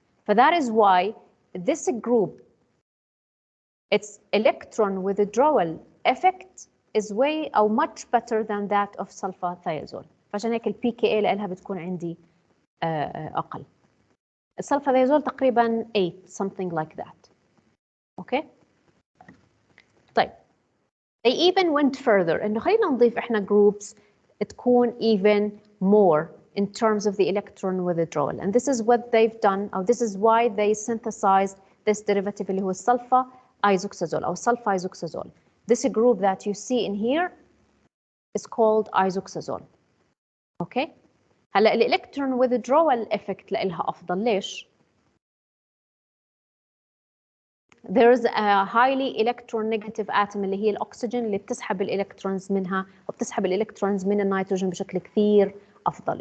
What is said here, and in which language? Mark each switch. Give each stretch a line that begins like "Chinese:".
English: So that is why this group, its electron withdrawal effect is way or much better than that of sulfathiazole.
Arabic: فعشان هيك البي كي اي لها بتكون عندي أقل. السلفاثيازول تقريبا 8 something like that. Okay. طيب.
English: They even went further
Arabic: إنه خلينا نضيف إحنا
English: groups
Arabic: تكون
English: even more in terms of the electron withdrawal. And this is what they've done, or this is why they synthesized this derivative
Arabic: اللي هو
English: sulfa isoxazole
Arabic: أو
English: sulfa-isoxazole. This group that you see in here is called isoxazole. Okay?
Arabic: هلا الالكترون withdrawal effect لإلها أفضل. ليش؟
English: There is a highly electronegative atom
Arabic: اللي هي الأكسجين اللي بتسحب الإلكترونز منها وبتسحب الإلكترونز من النيتروجين بشكل كثير أفضل.